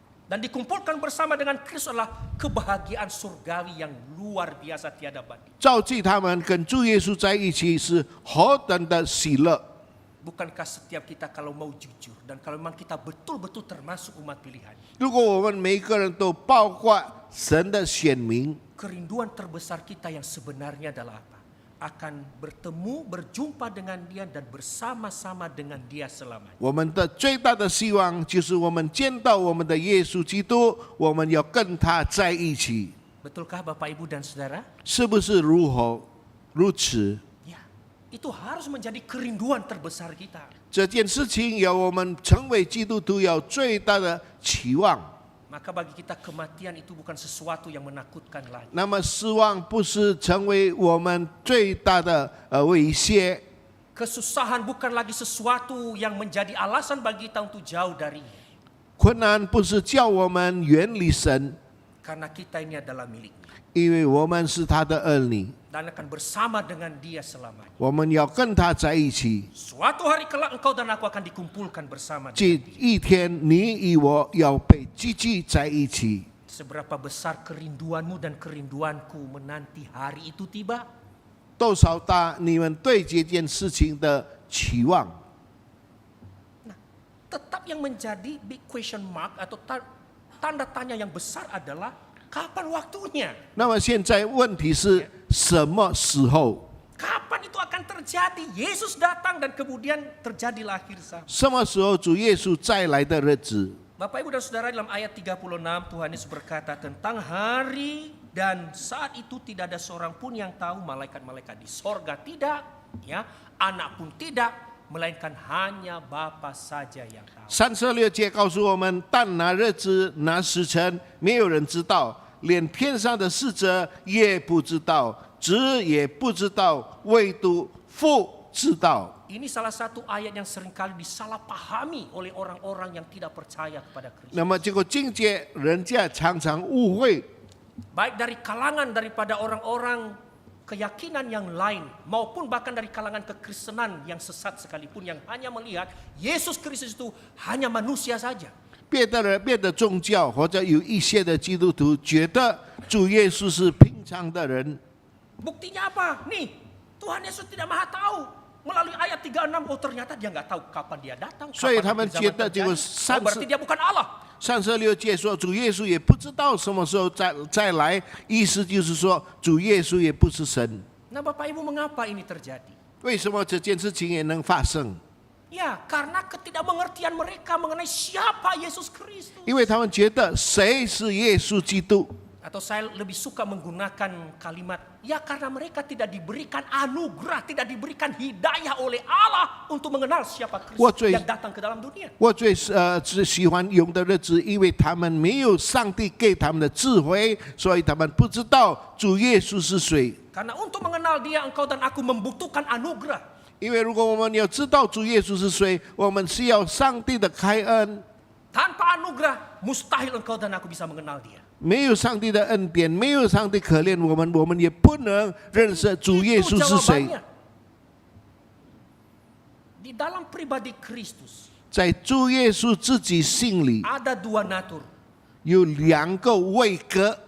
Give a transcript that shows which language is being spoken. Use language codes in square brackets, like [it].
[id] Dan dikumpulkan bersama dengan Kristus adalah kebahagiaan surgawi yang luar biasa tiada banding. [zh] 召集他们跟主耶稣在一起是何等的喜乐！ [id] Bukankah setiap kita kalau mau jujur dan kalau memang kita betul-betul termasuk umat pilihan, [zh] 如果我们每个人都包括神的选民， [id] kerinduan terbesar kita yang sebenarnya adalah apa? Akan bertemu, berjumpa dengan Dia dan bersama-sama dengan Dia selamanya. [zh] 我们的最大的希望就是我们见到我们的耶稣基督，我们要跟他在一起， [id] Betulkah Bapak Ibu dan Saudara? [zh] 是不是如此？ [id] Ya, itu harus menjadi kerinduan terbesar kita. [zh] 这件事情要我们成为基督徒要最大的期望。 [id] Maka bagi kita kematian itu bukan sesuatu yang menakutkan lagi. [zh] 那么死亡不是成为我们最大的威胁， [id] Kesusahan bukan lagi sesuatu yang menjadi alasan bagi kita untuk jauh darinya. [zh] 困难不是叫我们远离神， [id] Karena kita ini adalah miliknya. [zh] 因为我们是他的儿女， [id] Dan akan bersama dengan Dia selamanya. [zh] 我们要跟他在一起。 [id] Suatu hari kelak engkau dan aku akan dikumpulkan bersama [zh] 这 [id] dengan Dia. [zh] 一天，你与我要被聚集在一起。 [id] Seberapa besar kerinduanmu dan kerinduanku menanti hari itu tiba? [zh] 多少大你们对这件事情的期望？ [id] Nah, tetap yang menjadi [en] big question mark [id] atau tanda tanya yang besar adalah kapan waktunya? [zh] 那么现在问题是什么时候？ [id] Kapan itu akan terjadi? Yesus datang dan kemudian terjadilah akhir zaman. [zh] 什么时候主耶稣再来的日子？ [id] Bapak Ibu dan Saudara, dalam ayat 36 Tuhan Yesus berkata tentang hari Dan saat itu tidak ada seorang pun yang tahu, malaikat-malaikat di sorga tidak, ya, anak pun tidak, melainkan hanya Bapa saja yang tahu. [zh] 36节告诉我们，但拿日子、拿时辰，没有人知道，连天上的使者也不知道，子也不知道，唯独父知道。 [id] Ini salah satu ayat yang seringkali disalahpahami oleh orang-orang yang tidak percaya kepada Kristus. [zh] 那么这个境界，人家常常误会， [id] Baik dari kalangan daripada orang-orang keyakinan yang lain maupun bahkan dari kalangan kekristenan yang sesat sekalipun, yang hanya melihat Yesus Kristus itu hanya manusia saja. [zh] 别的宗教或者有一些的基督徒觉得主耶稣是平常的人， [id] Buktinya apa? Nih, Tuhan Yesus tidak maha tahu. Melalui ayat 36, oh ternyata dia nggak tahu kapan dia datang. [zh] 所以 [id] kapan [zh] 他们 [id] akhir zaman [zh] 觉得这个 [id] terjadi. Oh, berarti dia bukan Allah. [zh] 36节说主耶稣也不知道什么时候再来，意思就是说主耶稣也不是神。 [id] Nah Bapak Ibu, mengapa ini terjadi? [zh] 为什么这件事情也能发生？ [id] Ya, karena ketidakmengertian mereka mengenai siapa Yesus Kristus. [zh] 因为他们觉得谁是耶稣基督。 [id] Atau saya lebih suka menggunakan kalimat, ya karena mereka tidak diberikan anugerah, tidak diberikan hidayah oleh Allah untuk mengenal siapa Kristus yang datang ke dalam dunia. [zh] 我最喜欢用的日子，因为他们没有上帝给他们的智慧，所以他们不知道主耶稣是谁。 [id] Karena untuk mengenal dia, engkau dan aku membutuhkan anugerah. [zh] 因为如果我们要知道主耶稣是谁，我们需要上帝的开恩。 [id] Tanpa anugerah, mustahil engkau dan aku bisa mengenal dia. 没有上帝的恩典，没有上帝可怜我们，我们也不能认识主耶稣是谁。 jawabannya. Di dalam pribadi Kristus [zh] 在主耶稣自己心里 [id] ada dua natur [zh] 有两个位格，